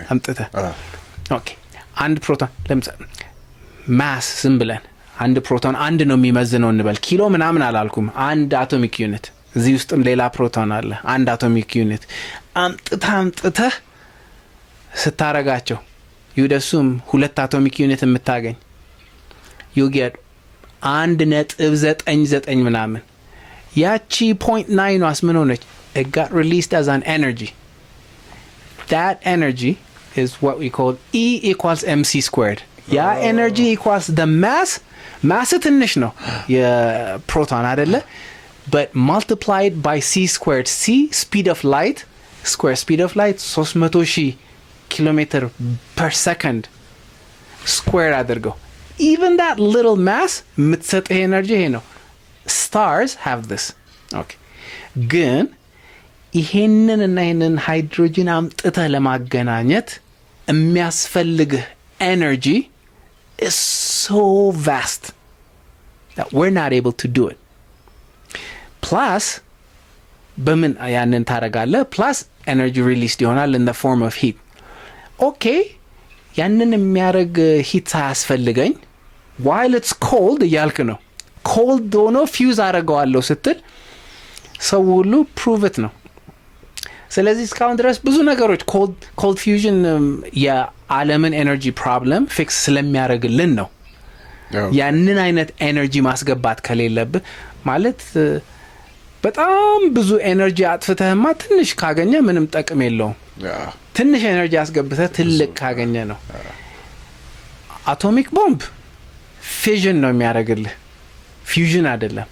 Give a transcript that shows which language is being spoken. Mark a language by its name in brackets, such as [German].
[Amharic] አምጥተህ ኦኬ አንድ ፕሮቶን ለምሳሌ ማስ ዝም ብለን አንድ ፕሮቶን አንድ ነው የሚመዝነው እንበል፣ ኪሎ ምናምን አላልኩም። አንድ አቶሚክ ዩኒት እዚህ ውስጥም ሌላ ፕሮቶን አለ፣ አንድ አቶሚክ ዩኒት አምጥተህ ስታረጋቸው ይደሱም ሁለት አቶሚክ ዩኒት የምታገኝ ዩጌት 1.99 ምናምን ያቺ 0.9 ዋስ ምን ሆነች? [English] it got released as an energy. That energy is what we call E equals mc squared. [Amharic] ያ [English] energy equals the mass [Amharic] ትንሽ ነው የፕሮቶን አይደለ? [English] but multiplied by c squared. c speed of light square speed of light 300,000 kilometer per second square [Amharic] አድርገው. [English] Even that little mass [Amharic] የምትሰጥ ኤነርጂ ይሄ ነው። [English] stars have this. [Amharic] okay ግን ይሄንን እና ይሄንን ሃይድሮጅን አምጥተህ ለማገናኘት የሚያስፈልግህ ኤነርጂ [English] is so vast that we're not able to do it. [Amharic] plus በምን ያንን ታረጋለህ? plus ኤነርጂ ሪሊስድ ይሆናል [English] in the form of heat [Amharic] ኦኬ ያንን የሚያደርግ ሂት ሳያስፈልገኝ [English] while it's cold [Amharic] እያልክ ነው cold ሆኖ ፊውዝ አደርገዋለሁ ስትል ሰው ሁሉ [English] prove it [Amharic] ነው ስለዚህ እስካሁን ድረስ ብዙ ነገሮች cold fusion የዓለምን ኤነርጂ ፕሮብለም ፊክስ ስለሚያደርግልን ነው ያንን አይነት ኤነርጂ ማስገባት ከሌለብህ ማለት በጣም ብዙ ኤነርጂ አጥፍተህማ ትንሽ ካገኘ ምንም ጠቅም የለውም ትንሽ ኤነርጂ አስገብተህ ትልቅ ካገኘ ነው አቶሚክ ቦምብ ፊዥን ነው የሚያደርግልህ ፊውዥን አይደለም